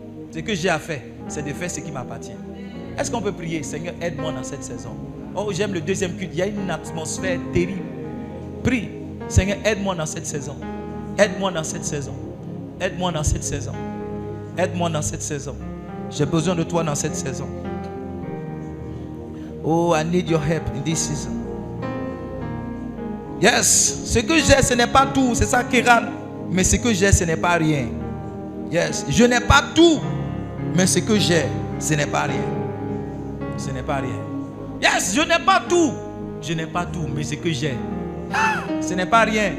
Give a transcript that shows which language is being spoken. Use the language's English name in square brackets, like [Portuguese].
[French] Ce que j'ai à faire, c'est de faire ce qui m'appartient. Est-ce qu'on peut prier, Seigneur, aide-moi dans cette saison? Oh, j'aime le deuxième culte. Il y a une atmosphère terrible. Prie, Seigneur, aide-moi dans cette saison. Aide-moi dans cette saison. Aide-moi dans cette saison. Aide-moi dans cette saison. J'ai besoin de toi dans cette saison. [English] Oh, I need your help in this season. Yes, [French] ce que j'ai, ce n'est pas tout. C'est ça qui râle. Mais ce que j'ai, ce n'est pas rien. [English] Yes, [French] je n'ai pas tout. Mais ce que j'ai, ce n'est pas rien. Ce n'est pas rien. [English] Yes, [French] je n'ai pas tout. Je n'ai pas tout. Mais ce que j'ai, ce n'est pas rien.